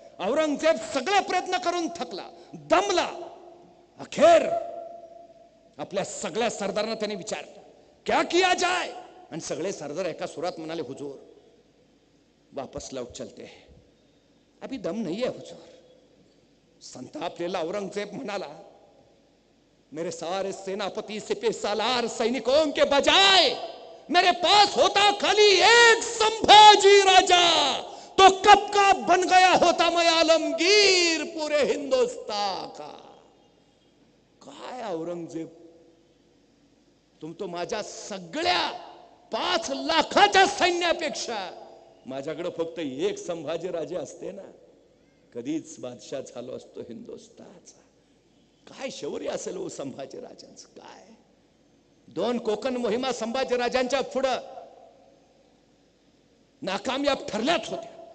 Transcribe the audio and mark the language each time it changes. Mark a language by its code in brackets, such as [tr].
[mr] औरंगजेब सगळे प्रयत्न करून थकला, दमला. अखेर आपल्या सगळ्या सरदारांना त्यांनी विचारलं, [hi] क्या किया जाए? [mr] आणि सगळे सरदार एका सुरात म्हणाले, [hi] हुजूर वापस लौट चलते हैं, अभी दम नहीं है हुजूर. [mr] संतापलेला औरंगजेब म्हणाला, [hi] मेरे सारे सेनापति सिपे सालार सैनिकों के बजाय मेरे पास होता खाली एक संभाजी राजा, तो कब का बन गया होता मैं आलमगीर पूरे हिंदुस्तान का. [mr] काय औरंगजेब, [hi] तुम तो [mr] माझ्या सगळ्या 5 लाखाच्या सैन्यापेक्षा माझ्याकडे फक्त एक संभाजी राजे असते ना, कधीच बादशाह झालो असतो हिंदुस्थानचा. काय शौर्य असेल हो संभाजी राजांचं. काय 2 कोकण मोहिमा संभाजी राजांच्या पुढे नाकामयाब ठरल्याच होत्या.